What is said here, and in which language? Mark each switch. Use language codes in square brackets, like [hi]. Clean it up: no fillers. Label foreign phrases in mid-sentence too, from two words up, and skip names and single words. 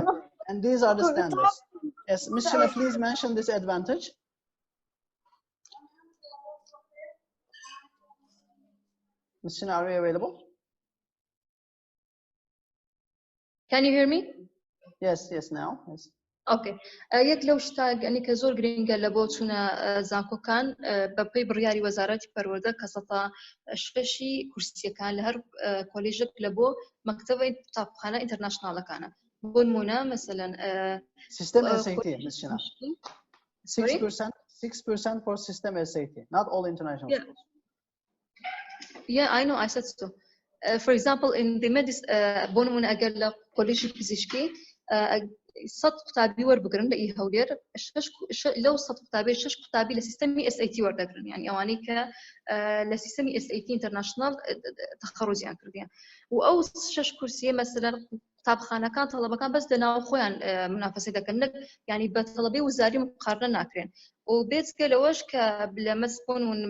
[en] And these are the standards. Yes, Ms. Shina, please mention this advantage. Ms. Shina, are you available? Can you hear me? Yes, now. Yes. Okay. [ckb] یەک لەو شتا ئەنی کە زۆر گرنگە لە بۆ چوونە زانکۆکان بەپێی بڕیاری وەزارەتی پەروەردە کە سەتا 6 کورسیەکان لە هەر کۆلێژێک لە بۆ مەکتەبەی قوتابخانە ئینتەرناشناڵەکانە بۆ نمونە مەسەلەن [en] system SAT, Ms. Shina. 6% for system SAT, not all international schools. Yeah, I know, I said so. For example, in the medicine [ckb] بۆ نمونە ئەگەر لە کۆلێژی پزیشکی 100 قوتابی وەربگرن لە ئی هەولێر لەو 100 قوتابی 6 قوتابی لە سیستەمی SAT وەردەگرن یعنی ئەوانەی کە لە سیستەمی SAT ئینتەرناشنال تەخەڕوجیان کردیان و ئەو 6 کورسیە مەسەلەن قوتابخانەکان تەڵەبەکان بەس لەناو خۆیان منافەسەی دەکەن یعنی بە تەڵەبەی وزاری مقارنە ناکرێن و بێجگە لەوەش کە لە مەسبوون